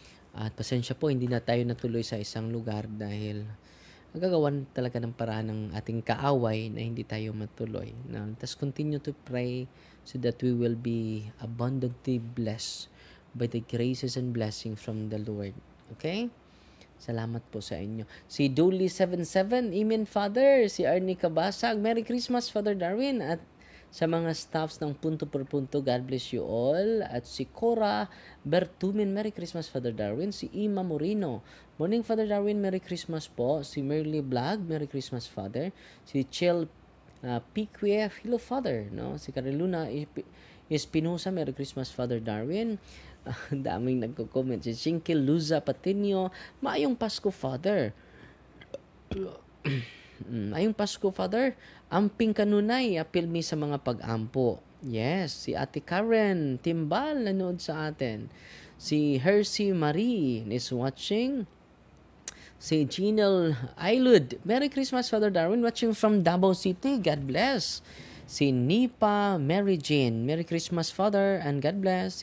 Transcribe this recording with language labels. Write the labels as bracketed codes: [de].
[tl] At pasensya po, hindi na tayo natuloy sa isang lugar dahil nagagawan talaga ng paraan ng ating kaaway na hindi tayo matuloy. [en] Now, let's continue to pray so that we will be abundantly blessed by the graces and blessing from the Lord. [tl] Okay? Salamat po sa inyo. Si Dooley77, Amen Father. Si Arnie Kabasag, Merry Christmas Father Darwin. At sa mga staffs ng Punto por Punto, [en] God bless you all. [tl] At si Cora Bertumin, Merry Christmas Father Darwin. Si Ima Moreno, Morning Father Darwin, Merry Christmas po. Si Merly Vlog, Merry Christmas Father. Si Chel PQF, hello Father. No? Si Cariluna Espinosa, Merry Christmas Father Darwin. Daming nagko-comment. Si Chinky Luza Patinio, [ceb] Maayong Pasko Father. Ayong Pasko, Father. Amping kanunay, apil mi sa mga pag-ampo. [tl] Yes, si Ate Karen Timbal nanood sa atin. Si Hercy Marie is watching. Si Ginal Aylud, Merry Christmas, Father Darwin, [en] watching from Davao City. God bless. [tl] Si Nipa Mary Jane, Merry Christmas, Father, [en] and God bless.